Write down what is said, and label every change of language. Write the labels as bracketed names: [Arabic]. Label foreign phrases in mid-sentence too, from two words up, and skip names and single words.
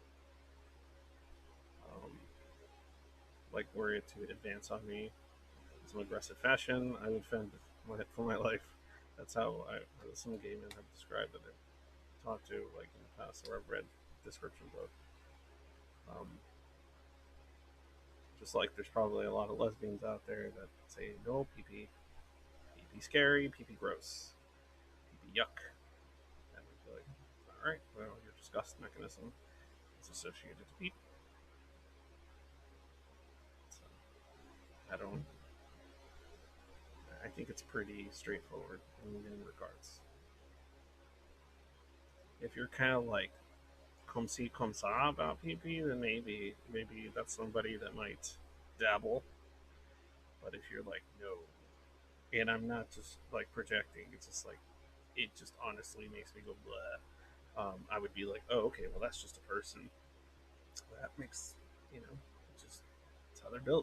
[English] Um, like were it to advance on me in some aggressive fashion, I would fend for my life. That's how some gay men have described that I've talked to like in the past, or I've read descriptions of. Um, just like there's probably a lot of lesbians out there that say no pee pee, pee pee scary, pee pee gross, pee pee yuck, and I'd be like, all right, well your disgust mechanism is associated to pee. So I don't. I think it's pretty straightforward in many regards. If you're kind of like [French] comme si comme ça [English] about pee pee, then maybe that's somebody that might dabble. But if you're like no, and I'm not just like projecting, it's just like it just honestly makes me go blah. I would be like, oh, okay, well, that's just a person. That makes, just that's how they're built.